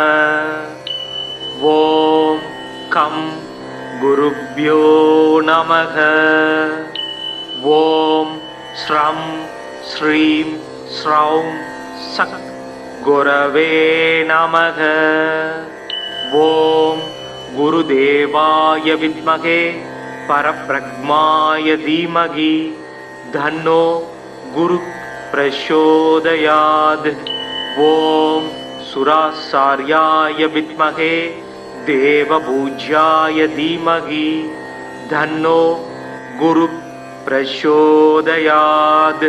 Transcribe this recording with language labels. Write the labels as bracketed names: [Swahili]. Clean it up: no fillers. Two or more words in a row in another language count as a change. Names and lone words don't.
[Sanskrit] ओम् गं गुरुभ्यो नमः. ओम् स्रां स्रीं स्रौं सः गुरवे नमः. ओम् गुरुदेवाय विद्महे परब्रह्माय धीमहि तन्नो गुरु प्रचोदयात्। ओम सुराचार्याय विद्महे देवपूज्याय धीमहि तन्नो गुरु प्रचोदयात्।